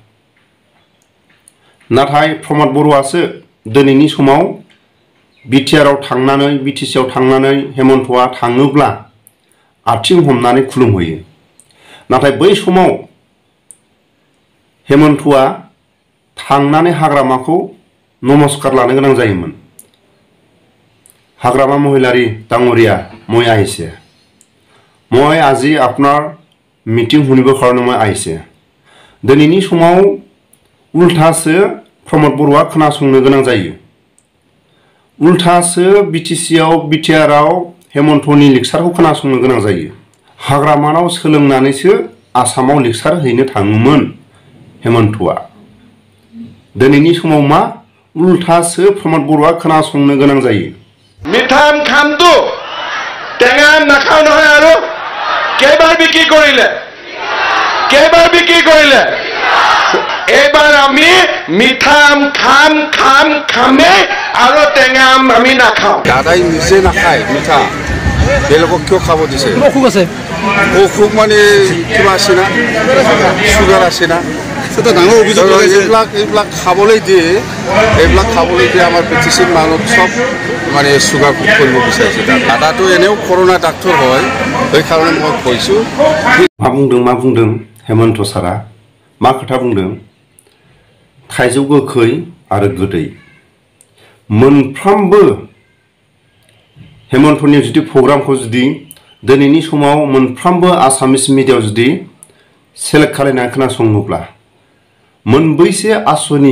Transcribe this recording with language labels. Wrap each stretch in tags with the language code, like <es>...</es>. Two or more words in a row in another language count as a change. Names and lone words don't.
<brx>नाथाय प्रमद बर'आसो दिनैनि समाव बिटिआरआव थांनानै बिटिसिआव थांनानै हेमन्तआ थाङोब्ला आथिं हमनानै खुलुमहैयो। नाथाय बै समाव हेमन्तआ थांनानै हाग्रामाखौ नमस्कार लानो गोनां जायोमोन।</brx> <as>हाग्रामा महिलारी ডাঙৰীয়া, মই আহিছে। মই আজি আপোনাৰ মিটিং শুনিবৰ কাৰণে মই আহিছে।</as> <brx>दिनैनि समाव उल्थासो प्रमद बर'आ खोनासंनो गोनां जायो। उल्थासो बिटिआरआव हेमन्तनि लेक्सारखौ खोनासंनो गोनां जायो। हाग्रामानाव सोलोंनानैसो आसामाव लेक्सार हैनो थाङोमोन हेमन्तआ। दिनैनि समाव मा? उल्थासो प्रमद बर'आ खोनासंनो गोनां जायो।</brx> <as>মিঠাম খামটো টেঙা নাখাওঁ নহয় আৰু কে কেইবাৰ বিক্ৰী কৰিলে এইবাৰ আমি মিঠা আম খামেই আৰু টেঙা আম আমি নাখাওঁ দাদাই নিজে নাখায় মিঠা বেলেগক কিয় খাব দিছে অসুখ আছে অসুখ মানে কিবা আছে না চুগাৰ আছে না ডাঙৰ অভিযোগ এইবিলাক খাবলৈ দিয়ে আমাৰ পিটিচিৰ মানুহ চব মানে চুগাৰ খুব কৰিব বিচাৰিছে দাদাটো এনেও কৰোণা ডাক্তৰ হয় সেইকাৰণে মই কৈছোঁ</as> <brx>मा बुंदों हेमन्त सारा मा खोथा बुंदों थाइजौ गोखै आरो गोदै मोनफ्रोमबो हेमन्तनि जुदि प्रग्रामखौ जुदि दिनैनि समाव मोनफ्रोमबो आसामिस मिडियायाव जुदि सेलेक्ट खालामनानै खोनासङोब्ला मोनबैसे आसनि</brx>